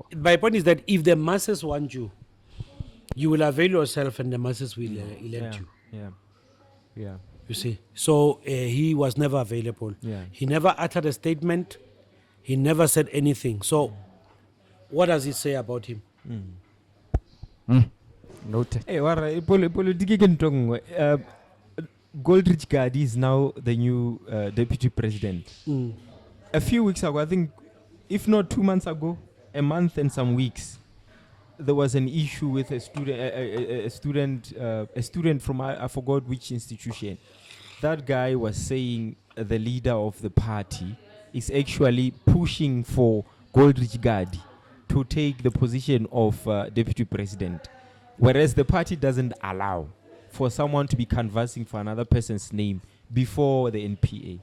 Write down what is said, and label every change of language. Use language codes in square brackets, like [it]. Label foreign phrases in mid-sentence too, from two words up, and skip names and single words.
[en] My point is that if the masses want you, you will avail yourself and the masses will elect you. Yeah. You see. So he was never available. Yeah. He never uttered a statement. He never said anything. So what does it say about him? Noted. [st] Hey, politiki ke ntho nngwe. [en] Goldrich Gadi is now the new deputy president. A few weeks ago, I think, if not 2 months ago, a month and some weeks, there was an issue with a student from I forgot which institution. That guy was saying the leader of the party is actually pushing for Goldrich Gadi to take the position of deputy president, whereas the party doesn't allow for someone to be canvassing for another person's name before the NPA.